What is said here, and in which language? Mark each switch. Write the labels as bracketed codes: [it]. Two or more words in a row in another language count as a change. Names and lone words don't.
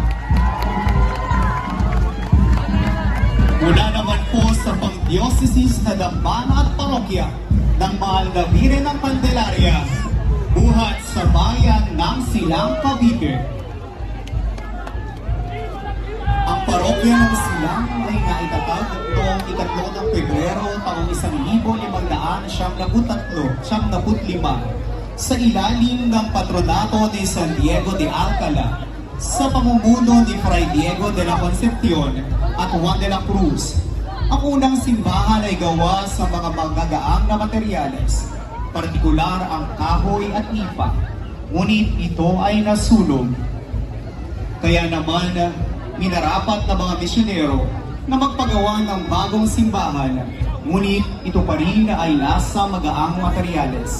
[tl] Mula naman po sa pang-diocese na dambana at parokya ng Mahal na Birhen ng Candelaria, buhat sa bayan ng Silang, Cavite. Ang parokya ng Silang ay naitatag noong 3 ng Pebrero taong 1573 sa ilalim ng patronato ni San Diego de Alcala sa pamumuno ni Fray Diego de la Concepcion at Juan de la Cruz. Ang unang simbahan ay gawa sa mga magagaang na materyales, partikular ang kahoy at nipa, ngunit ito ay nasulong. Kaya naman, minarapat na mga misyonero na magpagawa ng bagong simbahan, ngunit ito pa rin ay nasa magaang materyales.